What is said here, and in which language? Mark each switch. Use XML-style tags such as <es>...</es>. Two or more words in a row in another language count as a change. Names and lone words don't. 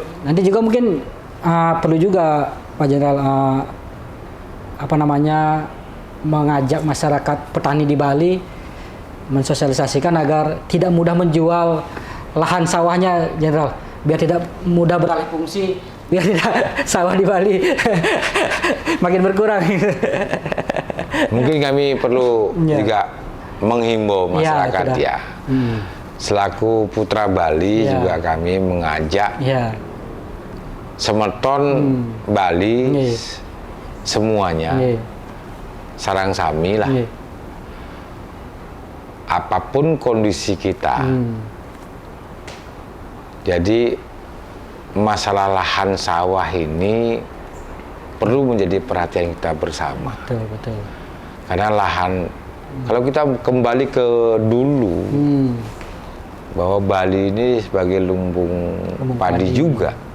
<id>Nanti juga mungkin perlu juga Pak Jenderal mengajak masyarakat petani di Bali mensosialisasikan agar tidak mudah menjual lahan sawahnya, Jenderal, biar tidak mudah beralih fungsi, biar tidak sawah di Bali makin berkurang. Mungkin kami perlu juga menghimbau masyarakat selaku Putra Bali juga kami mengajak semeton Bali semuanya</id> <ban>sarang sami</ban> <id>lah. Apapun kondisi kita. Jadi masalah lahan sawah ini perlu menjadi perhatian kita bersama. Betul. Karena lahan, kalau kita kembali ke dulu, bahwa Bali ini sebagai lumbung padi juga.</id>